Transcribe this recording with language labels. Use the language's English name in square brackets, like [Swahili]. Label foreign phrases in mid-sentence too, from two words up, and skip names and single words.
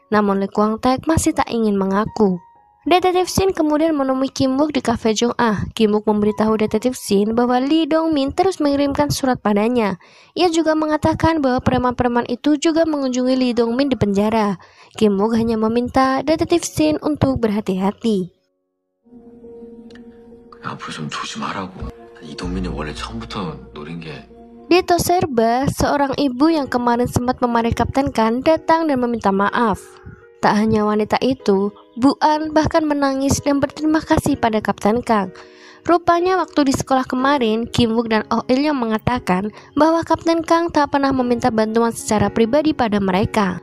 [Indonesian] Namun Lee Kwang-taek masih tak ingin mengaku. Detektif Shin kemudian menemui Kim Wook di kafe Jong-ah. Kim Wook memberitahu Detektif Shin bahwa Lee Dong-min terus mengirimkan surat padanya. Ia juga mengatakan bahwa preman-preman itu juga mengunjungi Lee Dong-min di penjara. Kim Wook hanya meminta Detektif Shin untuk berhati-hati. [Korean] 앞으로 좀 조심하라고. 이동민이 원래 처음부터 노린 게. [Indonesian] Di Toserba, seorang ibu yang kemarin sempat memarahi Kapten Kang datang dan meminta maaf. Tak hanya wanita itu, Bu An bahkan menangis dan berterima kasih pada Kapten Kang. Rupanya waktu di sekolah kemarin, Kim Wook dan Oh Il-yong mengatakan bahwa Kapten Kang tak pernah meminta bantuan secara pribadi pada mereka.